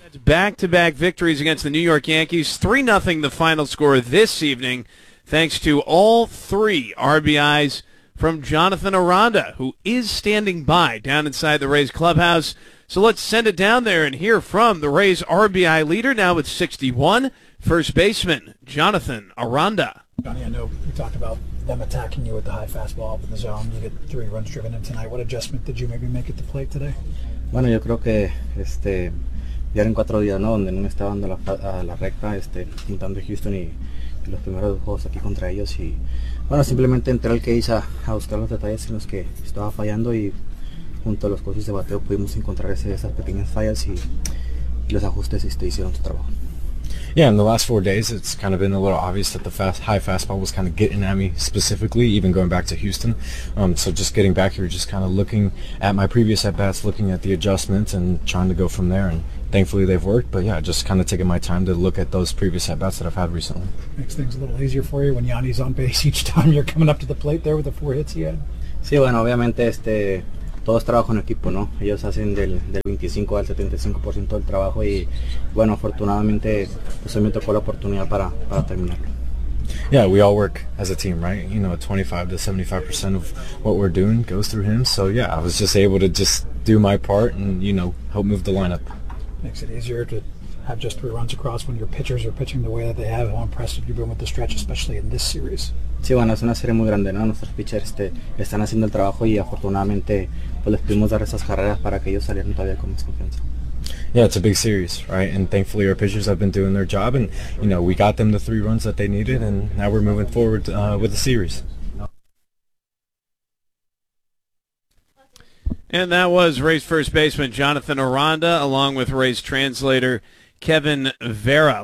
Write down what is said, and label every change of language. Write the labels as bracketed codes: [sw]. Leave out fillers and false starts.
[en] Back-to-back victories against the New York Yankees. 3-0 the final score this evening, thanks to all three RBIs from Jonathan Aranda, who is standing by down inside the Rays clubhouse. So let's send it down there and hear from the Rays RBI leader, now with 61, first baseman Jonathan Aranda. Johnny, I know you talked about them attacking you with the high fastball up in the zone. You get three runs driven in tonight. What adjustment did you maybe make at the plate today? [es] Bueno, yo creo que ya eran cuatro días, ¿no? Donde no me estaba dando la recta, intentando Houston y los primeros dos juegos aquí contra ellos y bueno, simplemente entré al case a buscar los detalles en los que estaba fallando y junto a los coaches de bateo pudimos encontrar esas pequeñas fallas y los ajustes hicieron su trabajo. [en] Yeah, in the last 4 days, it's kind of been a little obvious that the high fastball was kind of getting at me specifically, even going back to Houston. So just getting back here, just kind of looking at my previous at-bats, looking at the adjustments and trying to go from there. And thankfully they've worked. But yeah, just kind of taking my time to look at those previous at-bats that I've had recently. Makes things a little easier for you when Yanni's on base each time you're coming up to the plate there with the four hits he had. [es] Sí, bueno, obviamente todos trabajan en equipo, ¿no? Ellos hacen del 25 al 75% del trabajo y, bueno, afortunadamente, pues me tocó la oportunidad para terminarlo. [en] Yeah, we all work as a team, right? You know, 25 to 75% of what we're doing goes through him. So, yeah, I was just able to just do my part and, you know, help move the lineup. Makes it easier to have just three runs across when your pitchers are pitching the way that they have. How impressive you've been with the stretch, especially in this series. [es] Sí, bueno, es una serie muy grande, ¿no? Nuestros pitchers están haciendo el trabajo y afortunadamente pues les pudimos dar esas carreras para que ellos salieran todavía con más confianza. [en] Yeah, it's a big series, right? And thankfully our pitchers have been doing their job and, you know, we got them the three runs that they needed and now we're moving forward with the series. And that was Rays first baseman Jonathan Aranda along with Rays translator Kevin Vera.